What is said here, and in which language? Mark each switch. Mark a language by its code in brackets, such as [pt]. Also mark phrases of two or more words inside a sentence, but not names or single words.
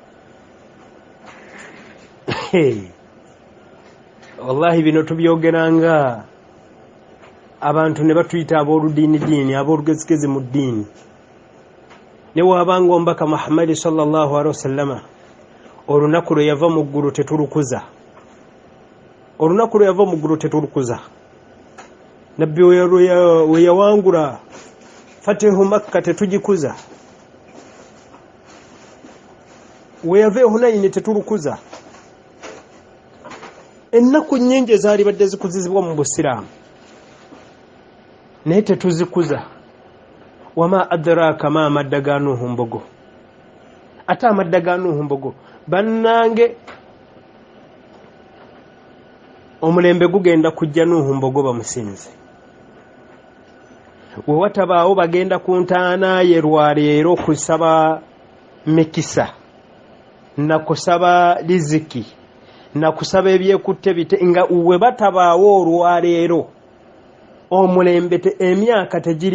[lg] wallahi bino tubyogeranga abantu ne batuyita ab'oludiinidiini ab'olugezigezi mu ddiini ne waabanga omubaka Muhammadi [ar] صلى الله عليه وسلم [lg] olunaku lwe yava mu ggulu tetulukuza nabbi we yawangula [ar] فتح مكة [lg] tetugikuza we yava hunayini tetulukuza ennaku nnyingi ezaali badde zikuzizibwa mu busiraamu naye tetuzikuza [ar] وما أدراك ما [lg] amadda ga Nuhu mbogo ate amadda ga Nuhu mbogo bannange omulembe gugenda kujja Nuhu mbogo bamusinze we watabaawo bagenda ku ntaana ye lwaleero kusaba mikisa na kusaba riziki na kusaba ebyekutte bite nga we batabaawo olwaleero omulembe emyaka tegiri